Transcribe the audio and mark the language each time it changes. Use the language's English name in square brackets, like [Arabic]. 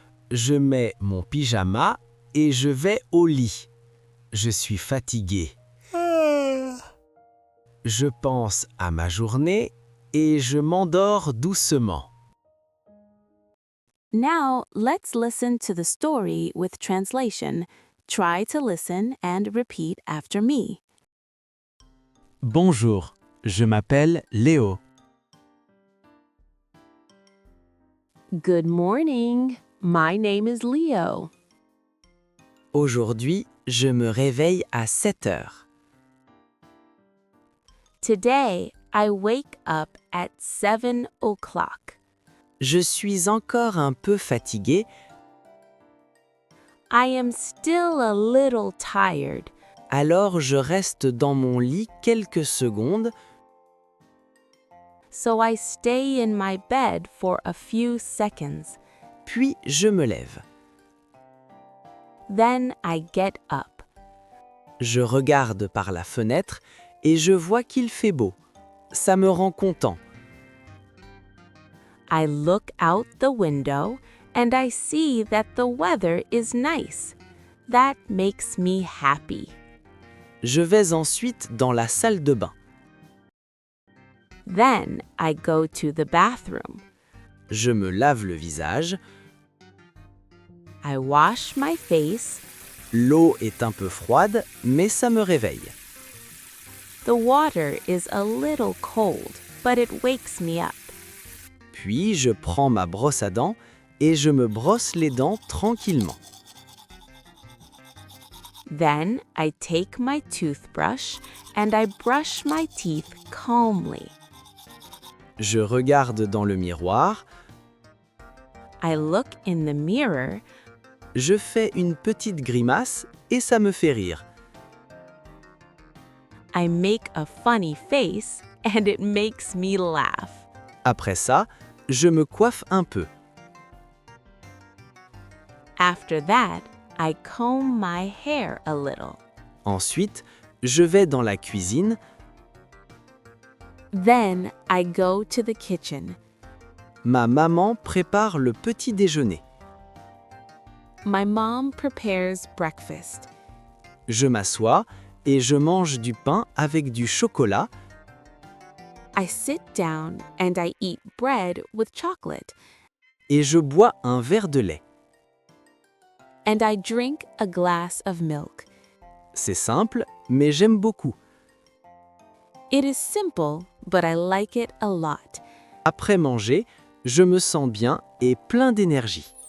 [French] Je mets mon pyjama et je vais au lit. Je suis fatigué. Je pense à ma journée et je m'endors doucement. [English] Now, let's listen to the story with translation. Try to listen and repeat after me. [French] Bonjour, je m'appelle Léo. [English] Good morning. My name is Leo. [French] Aujourd'hui, je me réveille à 7 heures. [English] Today, I wake up at 7 o'clock. [French] Je suis encore un peu fatigué, [English] I am still a little tired, [French] alors je reste dans mon lit quelques secondes, [English] so I stay in my bed for a few seconds. [French] puis je me lève. [English] Then I get up. [French] Je regarde par la fenêtre et je vois qu'il fait beau. Ça me rend content. [English] I look out the window and I see that the weather is nice. That makes me happy. [French] Je vais ensuite dans la salle de bain. [English] Then I go to the bathroom. [French] Je me lave le visage. [English] I wash my face. [French] L'eau est un peu froide, mais ça me réveille. [English] The water is a little cold, but it wakes me up. [French] Puis je prends ma brosse à dents et je me brosse les dents tranquillement. [English] Then I take my toothbrush and I brush my teeth calmly. [French] Je regarde dans le miroir, [English] I look in the mirror. [French] je fais une petite grimace et ça me fait rire. [English] I make a funny face and it makes me laugh. [French] Après ça, je me coiffe un peu. [English] After that, I comb my hair a little. [French] Ensuite, je vais dans la cuisine. [English] Then I go to the kitchen. [French] Ma maman prépare le petit déjeuner. [English] My mom prepares breakfast. [French] Je m'assois et je mange du pain avec du chocolat. [English] I sit down and I eat bread with chocolate. [French] Et je bois un verre de lait. [English] And I drink a glass of milk. [French] C'est simple, mais j'aime beaucoup. [English] It is simple, but I like it a lot. [French] Après manger, je me sens bien et plein d'énergie.